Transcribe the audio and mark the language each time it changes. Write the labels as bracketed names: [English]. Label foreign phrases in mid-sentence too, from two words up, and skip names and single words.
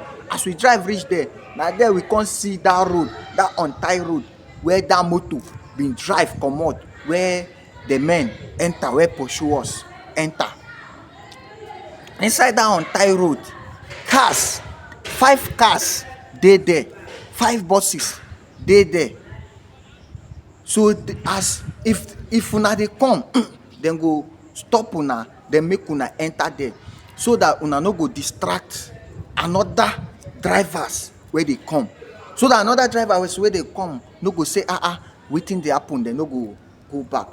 [Nigerian Pidgin] As we drive reach there, now there we can't see that road, that untied road where that motor been drive come out, where the men enter, where pursue us enter. Inside that untied road, 5 cars they there, 5 buses dey there. So as if una dey come, dem go stop una, dem make una enter there, so that una no go distract another drivers wey dey come, so that another drivers wey dey come no go say wetin dey happen, dem no go go back.